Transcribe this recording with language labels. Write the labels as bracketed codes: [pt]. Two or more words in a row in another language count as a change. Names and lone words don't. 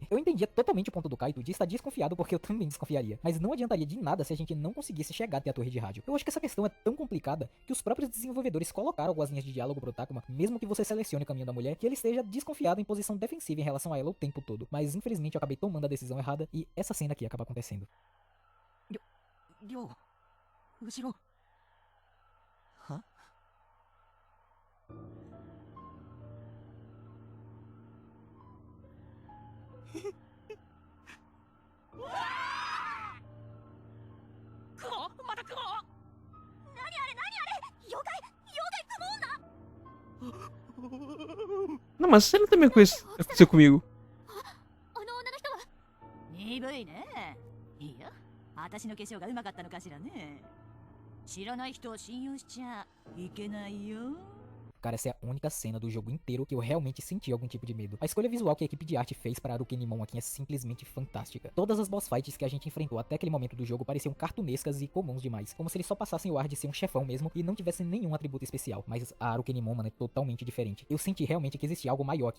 [pt] Eu entendia totalmente o ponto do Kaito de estar desconfiado porque eu também desconfiaria. Mas não adiantaria de nada se a gente não conseguisse chegar até a torre de rádio. Eu acho que essa questão é tão complicada que os próprios desenvolvedores colocaram algumas linhas de diálogo pro Takuma, mesmo que você selecione o caminho da mulher, que ele esteja desconfiado em posição defensiva em relação a ela o tempo todo. Mas infelizmente eu acabei tomando a decisão errada e essa cena aqui acaba acontecendo. [ja] Ryo, 後ろ。は？雲？また雲？何あれ何あれ？妖怪雲女？ [pt] Não, mas você não também aconteceu comigo. [ja] あの女の人は鈍いね。いいよ。私の化粧がうまかったのかしらね。知らない人を信用しちゃいけないよ。 [pt] Cara, essa é a única cena do jogo inteiro que eu realmente senti algum tipo de medo. A escolha visual que a equipe de arte fez para Arukenimon aqui é simplesmente fantástica. Todas as [en] boss fights [pt] que a gente enfrentou até aquele momento do jogo pareciam cartunescas e comuns demais. Como se eles só passassem o ar de ser um chefão mesmo e não tivessem nenhum atributo especial. Mas a Arukenimon, mano, é totalmente diferente. Eu senti realmente que existia algo maior aqui.